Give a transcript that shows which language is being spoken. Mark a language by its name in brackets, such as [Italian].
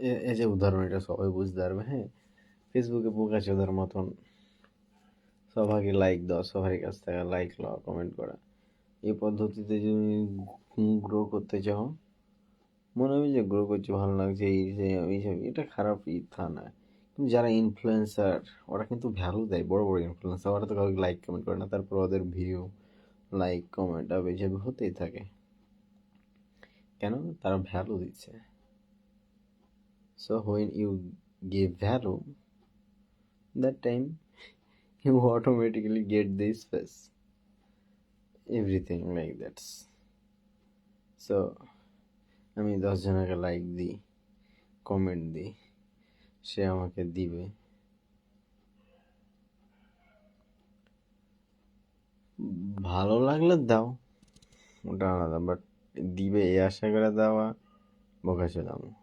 [Bangla] এই যে উদাহরণ, এটা সবাই বুঝতে পারবে। হ্যাঁ, ফেসবুকে বোকাচোদার মতন সবাইকে লাইক দাও, সবার কাছ থেকে লাইক লও, কমেন্ট করা, এই পদ্ধতিতে যদি গ্রো করতে চাও, মনে হবে যে গ্রো করছে, ভালো লাগছে, এই যে এইসব, এটা খারাপ তা না। কিন্তু যারা ইনফ্লুয়েন্সার, ওরা কিন্তু ভ্যালু দেয়, বড় বড় ইনফ্লুয়েন্সার, ওরা তো কাউকে লাইক কমেন্ট করে না, তারপর ওদের ভিউ, লাইক, কমেন্ট আপ এইসব হতেই থাকে। কেন? তারা ভ্যালু দিচ্ছে। [English] So when you give value, that time you automatically get this face, everything like that. [Bangla] So আমি 10 জনকে লাইক দিই, কমেন্ট দিই, সে আমাকে দিবে, ভালো লাগলে দাও, ওটা আলাদা, বাট দিবে এই আশা করে দেওয়া বোকাচোদাম।